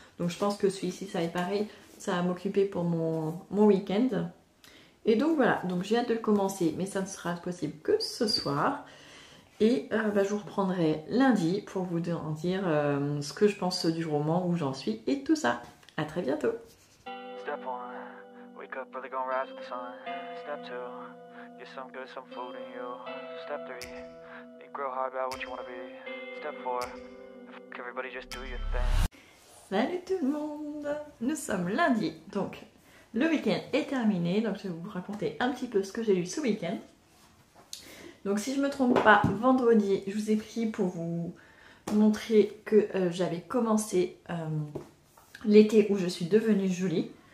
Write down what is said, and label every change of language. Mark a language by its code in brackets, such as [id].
[fr] Donc je pense que celui-ci, ça va être pareil, ça va m'occuper pour mon week-end. Et donc voilà, donc j'ai hâte de le commencer, mais ça ne sera possible que ce soir. Et je vous reprendrai lundi pour vous en dire ce que je pense du roman, où j'en suis et tout ça. À très bientôt. [en] Step 1, wake up early, gonna rise with the sun. Step 2, get some good, some food in you. Step 3, think real hard about what you want to be. Step 4, everybody just do your thing. [fr] Salut tout le monde, nous sommes lundi, donc le week-end est terminé, donc je vais vous raconter un petit peu ce que j'ai lu ce week-end. Donc si je ne me trompe pas, vendredi, je vous ai pris pour vous montrer que j'avais commencé l'été où je suis devenue jolie.